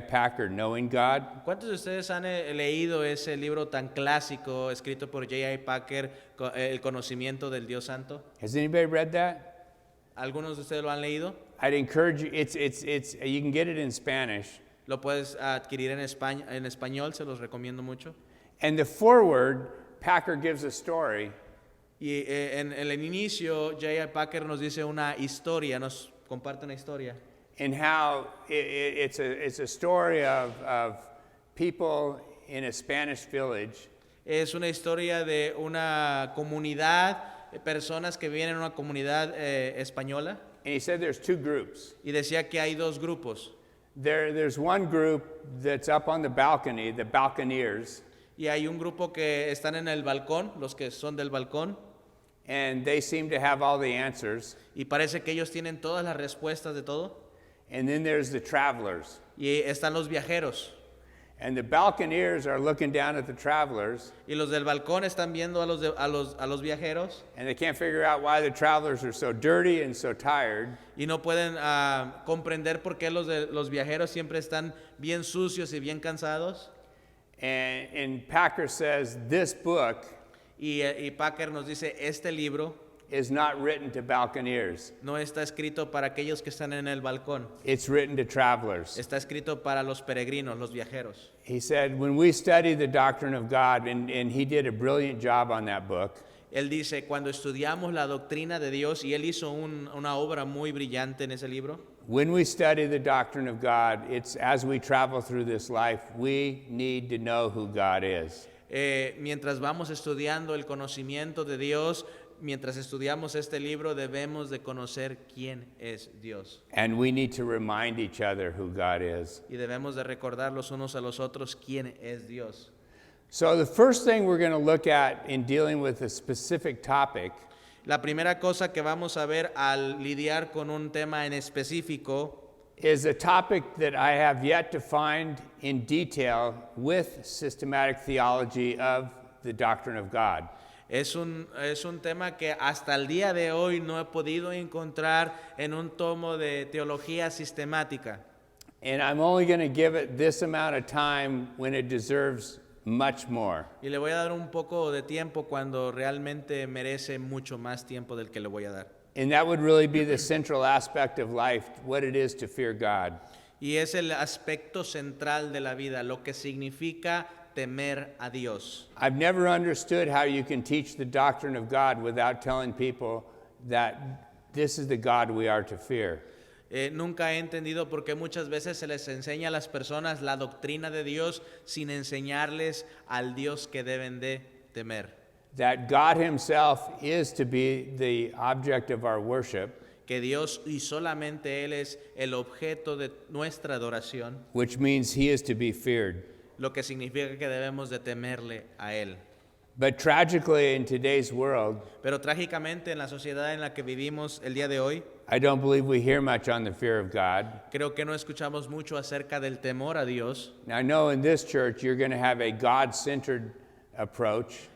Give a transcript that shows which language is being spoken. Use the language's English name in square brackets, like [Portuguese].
[English] Packer, Knowing God? [Spanish] ¿Cuántos de ustedes han leído ese libro tan clásico escrito por J.I. Packer, El conocimiento del Dios Santo? [English] Has anybody read that? [Spanish] ¿Algunos de ustedes lo han leído? [English] I'd encourage you. It's you can get it in Spanish. [Spanish] Lo puedes adquirir en español, se los recomiendo mucho. [English] And the foreword, Packer gives a story [Spanish] Y en el inicio, J.I. Packer nos dice una historia, nos comparte una historia. [English] and how it's a story of people in a Spanish village. [Spanish] Es una historia de una comunidad, personas que viven en una comunidad española. [English] And he said there's two groups. [Spanish] Y decía que hay dos grupos. [English] There's one group that's up on the balcony, the balconeers, [Spanish] Y hay un grupo que están en el balcón, los que son del balcón. [English] and they seem to have all the answers. [Spanish] Y parece que ellos tienen todas las respuestas de todo. [English] And then there's the travelers. [Spanish] Y están los viajeros. [English] And the balconeers are looking down at the travelers, [Spanish] Y los del balcón están viendo a los viajeros. [English] and they can't figure out why the travelers are so dirty and so tired. [Spanish] Y no pueden comprender por qué los viajeros siempre están bien sucios y bien cansados. [English] And Packer says this book [Spanish] Y Packer nos dice, este libro [English] is not written to balconeers. [Spanish] no está escrito para aquellos que están en el balcón. [English] It's written to travelers. [Spanish] Está escrito para los peregrinos, los viajeros. [English] He said, when we study the doctrine of God, and he did a brilliant job on that book, [Spanish] Él dice, cuando estudiamos la doctrina de Dios, y él hizo una obra muy brillante en ese libro, [English] when we study the doctrine of God, it's as we travel through this life, we need to know who God is. [Spanish] mientras vamos estudiando el conocimiento de Dios, mientras estudiamos este libro, debemos de conocer quién es Dios. [English] And we need to remind each other who God is. [Spanish] Y debemos de recordar los unos a los otros quién es Dios. [English] So the first thing we're going to look at in dealing with a specific topic [Spanish] La primera cosa que vamos a ver al lidiar con un tema en específico [English] is a topic that I have yet to find in detail with systematic theology of the doctrine of God. [Spanish] es un tema que hasta el día de hoy no he podido encontrar en un tomo de teología sistemática. [English] And I'm only going to give it this amount of time when it deserves much more. [Spanish] Y le voy a dar un poco de tiempo cuando realmente merece mucho más tiempo del que le voy a dar. [English] And that would really be the central aspect of life, what it is to fear God. [Spanish] Y es el aspecto central de la vida, lo que significa temer a Dios. [English] I've never understood how you can teach the doctrine of God without telling people that this is the God we are to fear. [Spanish] Nunca he entendido por qué muchas veces se les enseña a las personas la doctrina de Dios sin enseñarles al Dios que deben de temer. [English] That God himself is to be the object of our worship, [Spanish] Que Dios y solamente Él es el objeto de nuestra adoración, [English] which means he is to be feared. [Spanish] lo que significa que debemos de temerle a Él. [English] But tragically in today's world, [Spanish] Pero trágicamente en la sociedad en la que vivimos el día de hoy, [English] I don't believe we hear much on the fear of God. [Spanish] creo que no escuchamos mucho acerca del temor a Dios. [English] Now I know in this church you're going to have a God-centered approach.